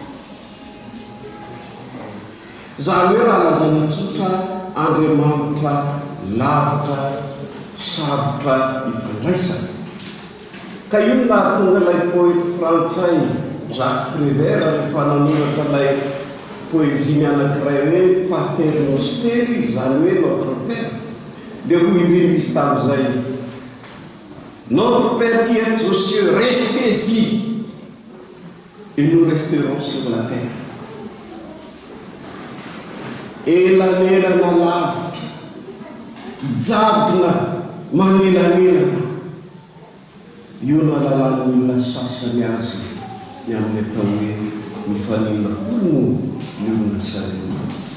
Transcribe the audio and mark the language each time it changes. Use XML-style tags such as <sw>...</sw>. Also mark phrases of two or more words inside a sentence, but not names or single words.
<mg>Zany hoe raha lazana tsotra Andriamanitra lavitra sarotra ifandraisana. Ka io no nahatonga ilay poety frantsay Jacques Prévert rehefa nanoratra ilay poésie anankiray hoe Pater Noster, zany hoe</mg> <fr>notre Père,</fr> <mg>dia ho indrindra izy tamin'izay:</mg> <fr>notre Père qui est aux cieux, restez-y et nous resterons sur la terre.</fr> <mg>Elanelana lavitra, jabona manelanelana. Io no alalan'ny olona sasany azy ny amin'ny atao hoe mifanina kono ny olona saremana.</mg>